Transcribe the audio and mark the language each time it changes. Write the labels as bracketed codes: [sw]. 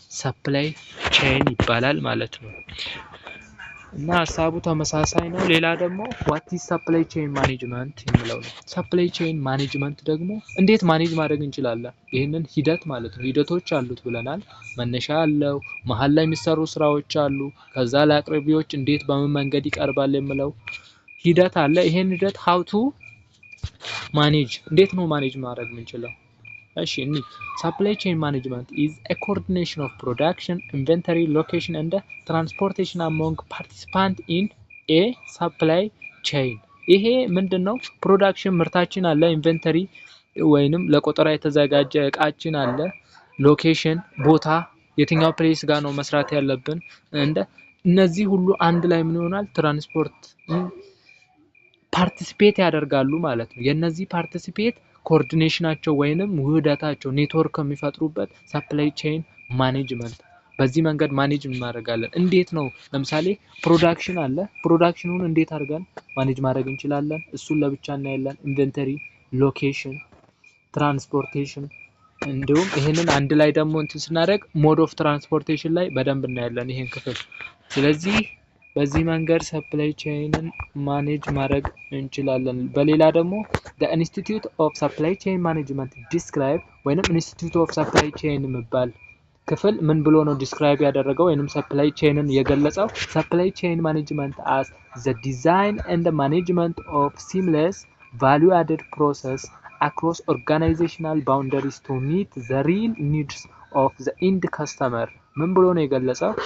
[am] ሰፕላይ ቼን ይባላል ማለት ነው። እና ሀሳቡ ተመሳሳይ ነው። ሌላ ደግሞ ዋት ኢዝ ሰፕላይ ቼን ማኔጅመንት የሚለው ነው። ሰፕላይ ቼን ማኔጅመንት ደግሞ እንዴት ማኔጅ ማድረግ እንችላለን? ይሄንን ሂደት ማለት ነው። ሂደቶች አሉት ብለናል። መነሻ አለው፣ መሀል ላይ የሚሰሩ ስራዎች አሉ፣ ከዛ ለአቅራቢዎች እንዴት በምን መንገድ ይቀርባል የሚለው ሂደት አለ። ይሄን ሂደት [en] how to [am] ማኔጅ እንዴት ነው ማኔጅ ማድረግ የምንችለው? [en] እሺ እኒ ሰፕላይ ቼን ማኔጅመንት is a coordination of production, inventory, location and transportation among participants in a supply chain። [am] ይሄ ምንድነው? ፕሮዳክሽን ምርታችን አለ፣ ኢንቨንተሪ ወይንም ለቆጠራ የተዘጋጀ እቃችን አለ፣ ሎኬሽን ቦታ የትኛው ፕሌስ ጋር ነው መስራት ያለብን፣ እነዚህ ሁሉ አንድ ላይ ምን ይሆናል? ትራንስፖርት ፓርቲሲፔት ያደርጋሉ ማለት ነው። የነዚህ ፓርቲሲፔት ኮኦርዲኔሽናቸው ወይንም ውህደታቸው ኔትወርክ የሚፈጥሩበት ሰፕላይ ቼን ማኔጅመንት። በዚህ መንገድ ማኔጅ እናደርጋለን። እንዴት ነው? ለምሳሌ ፕሮዳክሽን አለ፣ ፕሮዳክሽኑን እንዴት አድርገን ማኔጅ ማድረግ እንችላለን? እሱን ለብቻ እናያለን። ኢንቨንተሪ፣ ሎኬሽን፣ ትራንስፖርቴሽን እንዲሁም ይሄንን አንድ ላይ ደግሞ እንትን ስናደርግ ሞድ ኦፍ ትራንስፖርቴሽን ላይ በደንብ እናያለን ይሄን ክፍል። ስለዚህ በዚህ መንገድ ሰፕላይ ቼንን ማኔጅ ማድረግ እንችላለን። በሌላ ደግሞ [en] the institute of supply chain management describe [am] ወይንም institute of supply chain የሚባል ክፍል ምን ብሎ ነው ዲስክራይብ ያደረገው ወይንም ሰፕላይ ቼንን የገለጸው? [en] supply chain management as the design and management of seamless value added process across organizational boundaries to meet the real needs of the end customer። [am] ምን ብሎ ነው የገለጸው?